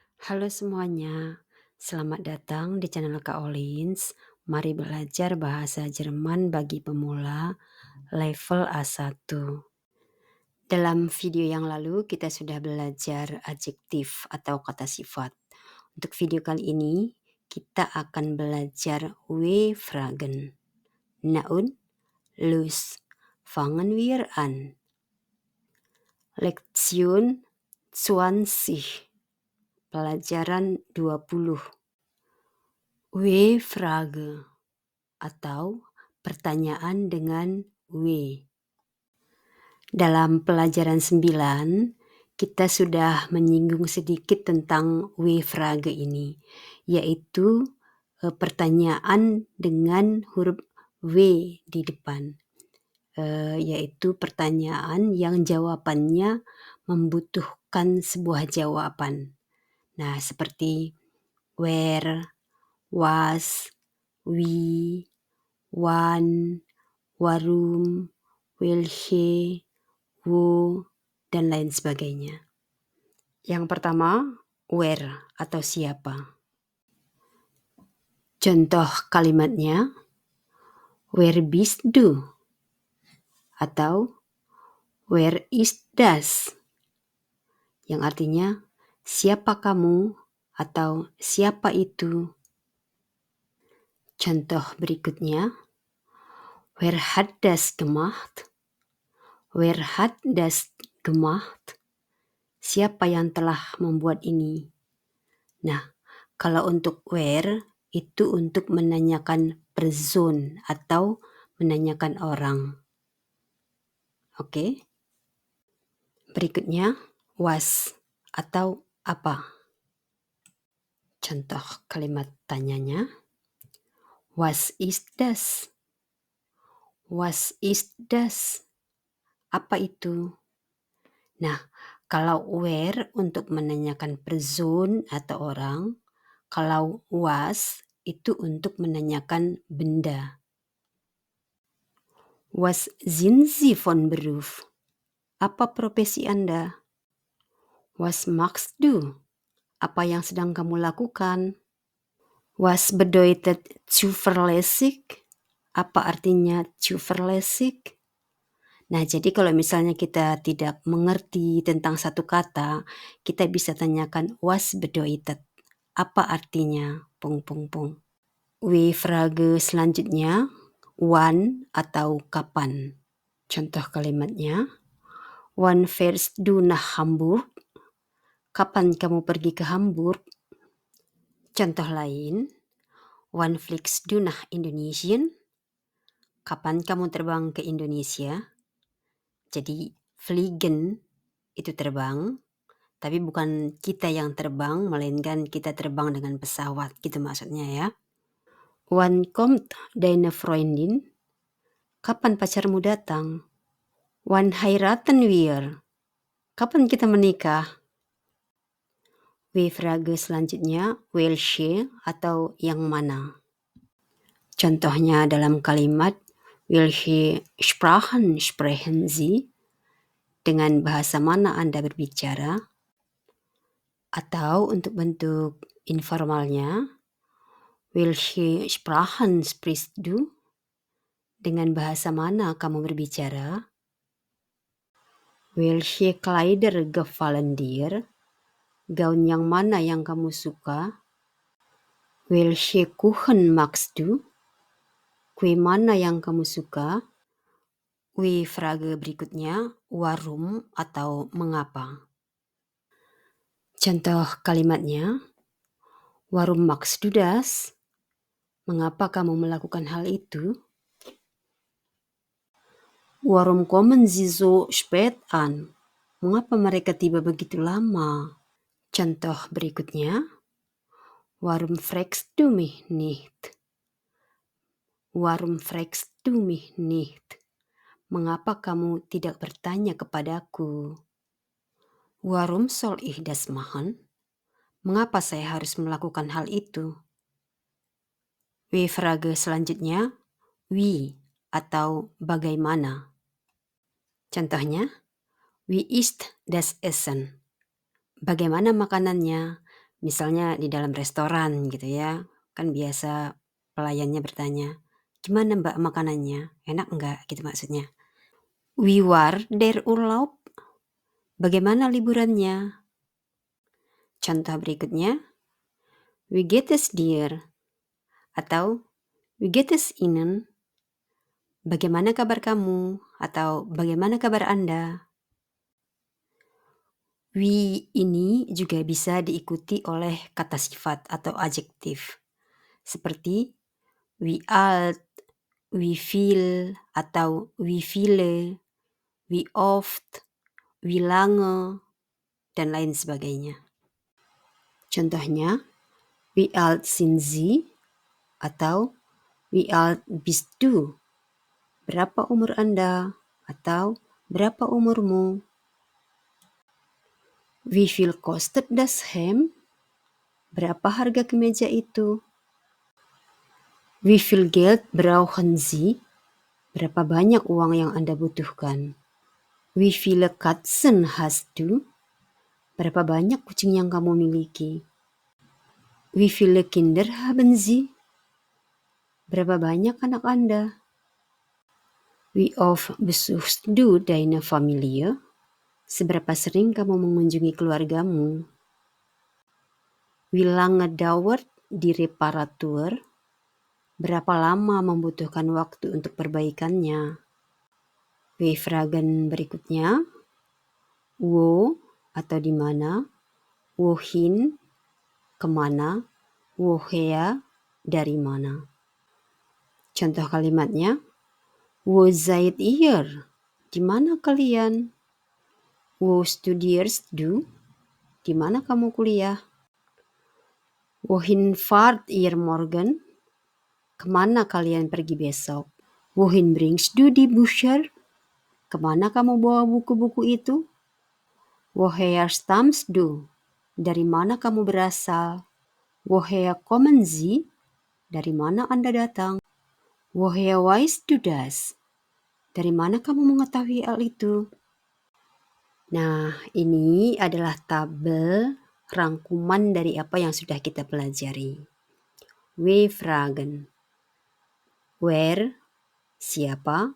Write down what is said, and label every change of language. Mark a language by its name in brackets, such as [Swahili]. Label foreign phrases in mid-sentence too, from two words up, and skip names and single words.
[Indonesian] Halo semuanya, selamat datang di channel Kak Olins. Mari belajar bahasa Jerman bagi pemula level A1. Dalam video yang lalu kita sudah belajar adjektif atau kata sifat. Untuk video kali ini kita akan belajar we-fragen. [German] Na und, los, fangen wir an. Lektion 20. [Indonesian] Pelajaran 20. W-Frage atau pertanyaan dengan W. Dalam pelajaran 9, kita sudah menyinggung sedikit tentang W-Frage ini, yaitu pertanyaan dengan huruf W di depan, yaitu pertanyaan yang jawabannya membutuhkan sebuah jawaban. Nah, seperti where, [German] was, wie, wann, warum, welche, wo, [Indonesian] dan lain sebagainya. Yang pertama, where atau siapa. Contoh kalimatnya, [German] where bist du? Atau where is das? [Indonesian] Yang artinya, siapa kamu? Atau siapa itu? Contoh berikutnya, [German] wer hat das gemacht? Wer hat das gemacht? [Indonesian] Siapa yang telah membuat ini? Nah, kalau untuk where itu untuk menanyakan person atau menanyakan orang. Oke. Berikutnya, was atau apa? Contoh kalimat tanyanya, [German] was ist das? Was ist das? [Indonesian] Apa itu? Nah, kalau where untuk menanyakan person atau orang, kalau was itu untuk menanyakan benda. [German] Was sind Sie von Beruf? [Indonesian] Apa profesi Anda? [German] Was machst du? [Indonesian] Apa yang sedang kamu lakukan? [German] Was bedeutet zuverlässig? [Indonesian] Apa artinya zuverlässig? Nah, jadi kalau misalnya kita tidak mengerti tentang satu kata, kita bisa tanyakan [German] was bedeutet. [Indonesian] Apa artinya? Pung pung pung. W-Frage selanjutnya, wann atau kapan. Contoh kalimatnya, [German] wann fährst du nach Hamburg? [Indonesian] Kapan kamu pergi ke Hamburg? Contoh lain, [German] wann fliegst du nach Indonesien? [Indonesian] Kapan kamu terbang ke Indonesia? Jadi fliegen itu terbang, tapi bukan kita yang terbang, melainkan kita terbang dengan pesawat, gitu maksudnya ya. [German] Wann kommt deine Freundin? [Indonesian] Kapan pacarmu datang? [German] Wann heiraten wir? [Indonesian] Kapan kita menikah? W-Frage selanjutnya, welche atau yang mana. Contohnya dalam kalimat, [German] welche Sprachen sprechen Sie? [Indonesian] Dengan bahasa mana Anda berbicara? Atau untuk bentuk informalnya, [German] welche Sprachen sprichst du? [Indonesian] Dengan bahasa mana kamu berbicara? [German] Welche Kleider gefallen dir? [Indonesian] Gaun yang mana yang kamu suka? [German] Welche Kuchen magst du? [Indonesian] Kue mana yang kamu suka? W-Frage berikutnya, warum atau mengapa. Contoh kalimatnya, [German] warum magst du das? [Indonesian] Mengapa kamu melakukan hal itu? [German] Warum kommen sie so spät an? [Indonesian] Mengapa mereka tiba begitu lama? Contoh berikutnya, [German] warum fragst du mich nicht? Warum fragst du mich nicht? [Indonesian] Mengapa kamu tidak bertanya kepadaku? [German] Warum soll ich das machen? [Indonesian] Mengapa saya harus melakukan hal itu? W-Frage selanjutnya, wie atau bagaimana. Contohnya, [German] wie ist das Essen? [Indonesian] Bagaimana makanannya? Misalnya di dalam restoran gitu ya, kan biasa pelayannya bertanya, "Gimana Mbak makanannya? Enak enggak?" Gitu maksudnya. [German] Wie war der Urlaub? [Indonesian] Bagaimana liburannya? Contoh berikutnya, [German] Wie geht es dir? Atau Wie geht es Ihnen? [Indonesian] Bagaimana kabar kamu? Atau bagaimana kabar Anda? Wie ini juga bisa diikuti oleh kata sifat atau adjektif. [German] Seperti wie alt, wie viel, atau wie viele, wie oft, wie lange, [Indonesian] dan lain sebagainya. Contohnya, [German] wie alt sind Sie? Atau wie alt bist du? [Indonesian] Berapa umur Anda? Atau berapa umurmu? [German] Wie viel kostet das Hemd? [Indonesian] Berapa harga kemeja itu? [German] Wie viel Geld brauchen Sie? [Indonesian] Berapa banyak uang yang Anda butuhkan? [German] Wie viele Katzen hast du? [Indonesian] Berapa banyak kucing yang kamu miliki? [German] Wie viele Kinder haben Sie? [Indonesian] Berapa banyak anak Anda? [German] Wie oft besuchst du deine Familie? [Indonesian] Seberapa sering kamu mengunjungi keluargamu? [German] Wie lange dauert die Reparatur? [Indonesian] Berapa lama membutuhkan waktu untuk perbaikannya? W-fragen berikutnya, wo atau di mana, wohin, kemana, woher, dari mana. Contoh kalimatnya, [German] wo seid ihr? [Indonesian] Di mana kalian? [German] Wo studierst du? [Indonesian] Di mana kamu kuliah? [German] Wohin fahrt ihr morgen? [Indonesian] Kemana kalian pergi besok? [German] Wohin bringst du die Bücher? [Indonesian] Kemana kamu bawa buku-buku itu? [German] Woher stammst du? [Indonesian] Dari mana kamu berasal? [German] Woher kommen Sie? [Indonesian] Dari mana Anda datang? [German] Woher weißt du das? [Indonesian] Dari mana kamu mengetahui hal itu? Nah, ini adalah tabel rangkuman dari apa yang sudah kita pelajari. [German] W-fragen. [Indonesian] Where, siapa.